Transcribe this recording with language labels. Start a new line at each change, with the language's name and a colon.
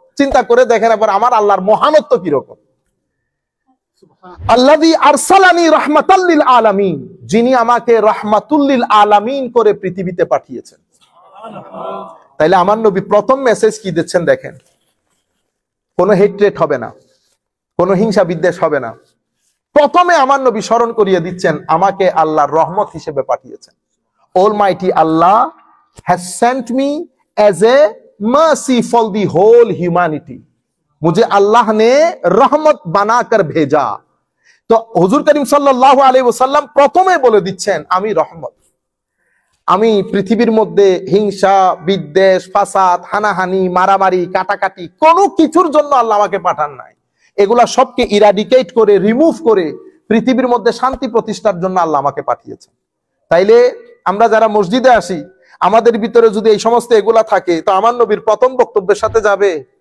Bangla: চিন্তা করে দেখেন আবার আমার আল্লাহর মহানত্ব কিরকম।
Arabic: আল্লাযী আরসালানি রাহমাতাল লিল আলামিন,
Bangla: যিনি আমাকে রাহমাতুল লিল আলামিন করে পৃথিবীতে পাঠিয়েছেন। তাইলে আমার নবী প্রথম মেসেজ কি দিচ্ছেন দেখেন, কোনো হেট্রেট হবে না, কোনো হিংসা বিদ্বেষ হবে না। প্রথমে আমার নবী স্মরণ করিয়ে দিচ্ছেন আমাকে আল্লাহর রহমত হিসেবে পাঠিয়েছেন।
English: almighty Allah has sent me as a mercy for the whole humanity,
Hindi: मुझे अल्लाह ने रहमत बनाकर भेजा। तो हुजूर करीम साल्लाल्लाहु अलैहि वसल्लम
Bangla: প্রথমে বলে দিচ্ছেন আমি রহমত। আমি পৃথিবীর মধ্যে হিংসা বিদ্বেষ ফাসাদ হানাহানি মারামারি কাটাকাটি কোনো কিছুর জন্য আল্লাহ আমাকে পাঠান নাই। এগুলা সবকে ইরাডিকেট করে রিমুভ করে পৃথিবীর মধ্যে শান্তি প্রতিষ্ঠার জন্য আল্লাহ আমাকে পাঠিয়েছেন। তাইলে আমরা যারা মসজিদে আসি, আমাদের ভিতরে যদি এই সমস্ত এগুলা থাকে, তো আমার নবীর প্রথম বক্তব্যের সাথে যাবে।